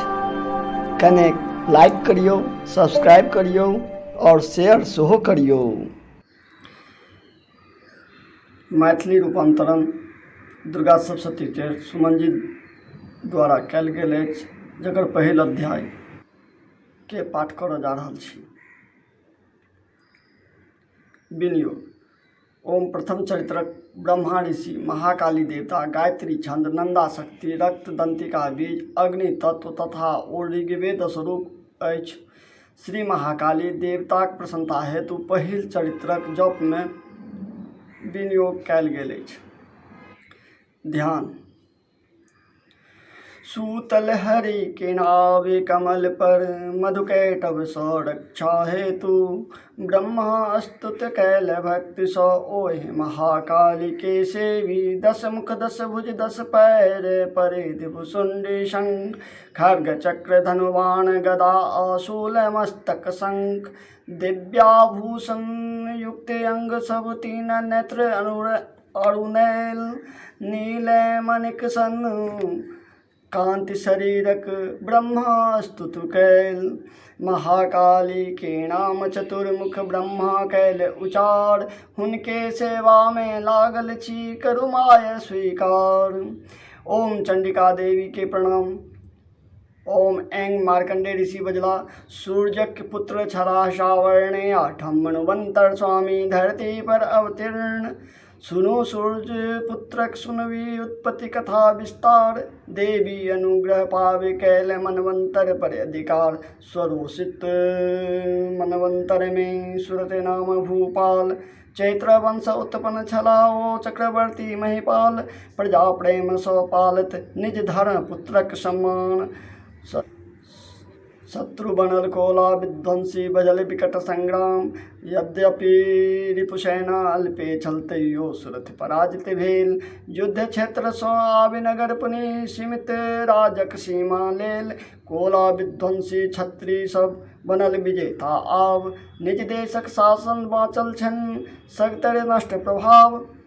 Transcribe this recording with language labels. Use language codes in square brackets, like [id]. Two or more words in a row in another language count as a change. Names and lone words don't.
[mai] कने लाइक करियो, सब्सक्राइब करियो और शेयर सेहो करियो। मैथिली रूपांतरण दुर्गा सप्तशती के सुमन जी द्वारा कयल गेल अछि, जकर पहिल अध्याय के पाठ करऽ जा रहल छी। विनियोग। ओम प्रथम चरित्रक ब्रह्मा ऋषि, महाकाली देवता, गायत्री छंद, नंदा शक्ति, रक्त दंतिका बीज, अग्नि तत्व तथा ओ ऋग्वेद स्वरूप अछि। श्री महाकाली देवताक प्रसन्नता हेतु पहिल चरित्रक जप में विनियोग कयल गेल अछि। ध्यान। सूतल हरि के नावे कमल पर, मधुकैटभ सौ रक्षा हेतु, ब्रह्मा स्तुत कैल भक्ति सौ ओहि महाकाली के सेवी। दस मुख दस भुज दस पैर, परिधि भुसुंडी शंख, खड्ग चक्र धनु बाण गदा आशूल मस्तक शंख, दिव्याभूषण युक्त अंग सब तीन नेत्र अरुणैल, नील मणिक सन कांति शरीरक ब्रह्मा स्तुत कैल। महाकाली के नाम चतुर्मुख ब्रह्मा कैल उचार, हुनके सेवा में लागल छी करु माय स्वीकार। ओम चंडिका देवी के प्रणाम। ओम ऐं मार्कंडेय ऋषि बजला, सूर्यक पुत्र छला श्रावणे आठम मनुवंतर स्वामी, धरती पर अवतीर्ण। सुनो सूर्य पुत्रक सुनवी उत्पत्ति कथा विस्तार, देवी अनुग्रह पावे कैल मनवंतर पर अधिकार। स्वरोषित मनवंतर में सुरत नाम भूपाल, चैत्र वंश उत्पन्न छला ओ चक्रवर्ती महिपाल। प्रजा प्रेम सौ पालत निज धर्म पुत्रक सम्मान, शत्रु बनल कोला विध्वंसी बजल विकट संग्राम। यद्यपि रिपुसेना अल्पे छल तैयो सुरथ पराजित भेल, युद्ध क्षेत्र सो आबि नगर पुनि सीमित राजक सीमा लेल। कोला विध्वंसी छत्री सब बनल विजेता आब, निज देशक शासन बाँचल छन सगतर नष्ट प्रभाव।